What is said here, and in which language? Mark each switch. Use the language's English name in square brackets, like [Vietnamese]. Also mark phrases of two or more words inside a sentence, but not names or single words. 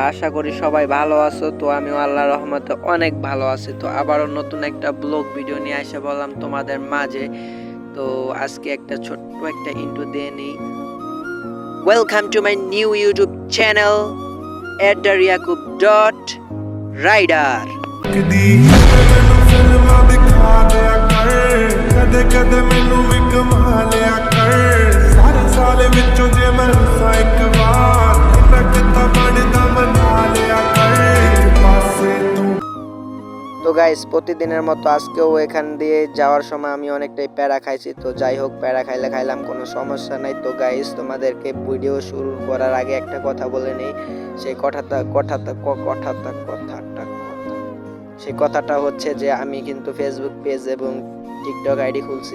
[Bangla] আশা করি সবাই ভালো আছো। তো আমিও আল্লাহর রহমতে অনেক ভালো আছি। তো আবারও নতুন একটা [English] vlog video [Bangla] নিয়ে এসে বললাম তোমাদের মাঝে। তো আজকে একটা ছোট্ট একটা ইন্ট্রো দিয়ে নিই। [English] welcome to my new YouTube channel @yakub.rider. [Punjabi] ਕਦੀ ਮੈਨੂੰ ਫਿਲਮਾਂ ਦਿਖਾ ਦਿਆ ਕਰ ਕਦੇ ਕਦੇ ਮੈਨੂੰ ਵੀ ਕਮਾ ਲਿਆ ਕਰ ਸਾਰੇ ਸਾਲ ਵਿੱਚੋਂ ਜੇ ਮੈਂ ਰੁੱਸਾਂ ਇੱਕ ਵਾਰ ਇੰਨਾ ਕਿੱਤਾ ਬਣਦਾ ਮਨਾ ਲਿਆ ਕਰ ਇੱਕ ਪਾਸੇ ਤੂੰ। [Bangla] তো গাইস, প্রতিদিনের মতো আজকেও এখান দিয়ে যাওয়ার সময় আমি অনেকটাই প্যারা খাইছি। তো যাই হোক, প্যারা খাইলে খাইলাম, কোনো সমস্যা নাই। তো গাইস, তোমাদেরকে ভিডিও শুরু করার আগে একটা কথা বলে নেই। সেই কথাটা হচ্ছে যে আমি কিন্তু ফেসবুক পেজ এবং টিকটক আইডি খুলছি।